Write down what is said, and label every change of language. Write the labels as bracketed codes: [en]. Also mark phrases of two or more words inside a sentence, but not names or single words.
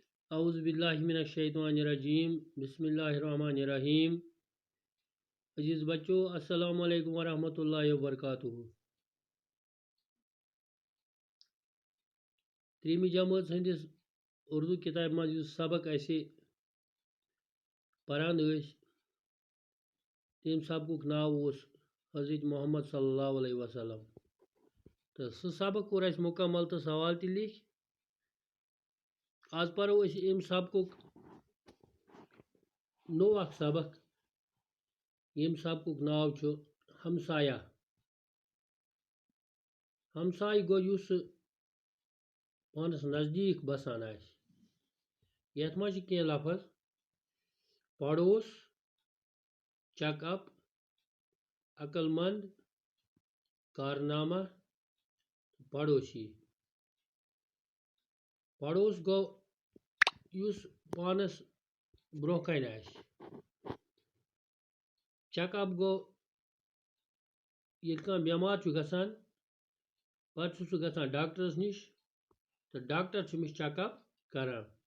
[ar] اعوذ باللہ من الشیطان الرجیم بسم اللہ الرحمن الرحیم [ur] عزیز بچوں [ar] السلام علیکم ورحمۃ اللہ وبرکاتہ۔ [ks] تریمہ جماعت ہندس اردو کتاب مز سبق اسہ پران تم سبق ناو حضرت محمد صلی اللہ علیہ وسلم تو سہ سبق کور اس مکمل تو سوال تہ لکھ۔ آج پرو اس ام سبق نو اخ سبق یم سبق ناو چھ ہمسایہ۔ ہمسایہ گو یس پانس نزدیک بسان آس۔ یتھ مز چھ کینٛہہ لفظ پڑوس، چک اپ، عقل مند، کارنامہ، پڑوسی۔ پڑوس گو یس پانس برو کن آس۔ چک اپ گو ییٚلہِ کانٛہہ بیمار چھُ گژھان پتہٕ چھُ سُہ گژھان ڈاکٹرس نِش تہٕ ڈاکٹر چھُ أمِس چک اپ کران۔